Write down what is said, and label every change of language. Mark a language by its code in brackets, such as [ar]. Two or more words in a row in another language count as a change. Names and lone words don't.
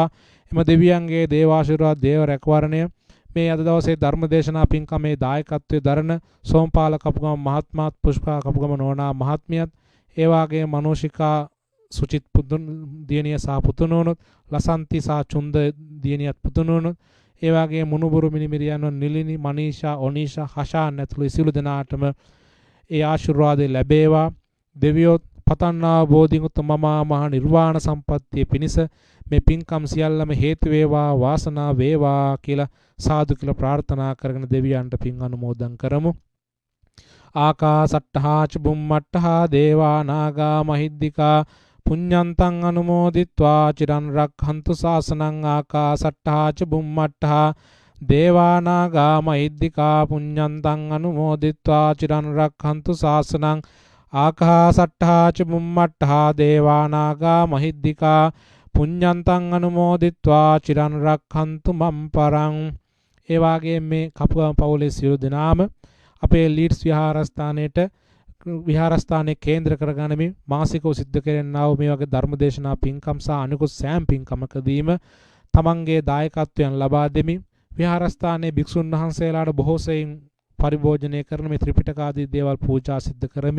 [si] එම දෙවියන්ගේ දේවාශිර්වාද දේව රැකවරණය මේ අද දවසේ ධර්ම දේශනා පින්කමේ දායකත්වයේ දරන සෝමපාල කපුගම මහත්මයාත් පුෂ්පා කපුගම නෝනා මහත්මියත් ඒ වාගේ මනෝෂිකා සුචිත් දියණිය සහ පුතුණුවනුත් ලසන්ති සහ චුන්ද දියණියත් පුතුණුවනුත් ඒ වාගේ මුණුබුරු මිනිමිරියන් නිලිනි මනීෂා ඔනීෂා හෂාන් ඇතුළු සියලු දෙනාටම ඒ ආශිර්වාදය ලැබේවා. දෙවියෝ පතන්නා බෝධින් උත්තම මහ නිර්වාණ සම්පත්තිය පිණිස මේ පින්කම් සියල්ලම හේතු වේවා වාසනාව වේවා කියලා සාදු කියලා ප්‍රාර්ථනා කරගෙන දෙවියන්ට පින් අනුමෝදන් කරමු. [pi] ආකාසට්ඨා ච බුම්මට්ඨා දේවා නාග මහිද්దికා පුඤ්ඤන්තං අනුමෝදිත්වා චිරන් රක්ඛන්තු ශාසනං. ආකාසට්ඨා ච බුම්මට්ඨා දේවා නාග මහිද්దికා පුඤ්ඤන්තං අනුමෝදිත්වා චිරන් රක්ඛන්තු ශාසනං. ආකාසට්ඨා ච බුම්මට්ඨා දේවා නාග මහිද්దికා පුඤ්ඤන්තං අනුමෝදිත්වා චිරන් රක්ඛන්තු මම් පරං. [si] ඒ වාගේ මේ කපුගම පවුලේ සියලු දෙනාම අපේ ලීඩ්ස් විහාරස්ථානයේ කේන්ද්‍ර කරගනිමින් මාසිකව සිද්ධ කරන්නා වූ මේ වගේ ධර්මදේශනා පින්කම් සහ අනිකුත් සෑම පින්කමකදීම තමන්ගේ දායකත්වයන් ලබා දෙමින් විහාරස්ථානයේ භික්ෂුන් වහන්සේලාට බොහෝ සෙයින් පරිභෝජනය කරන මේ ත්‍රිපිටක ආදී දේවල් පූජා සිද්ධ කරමි.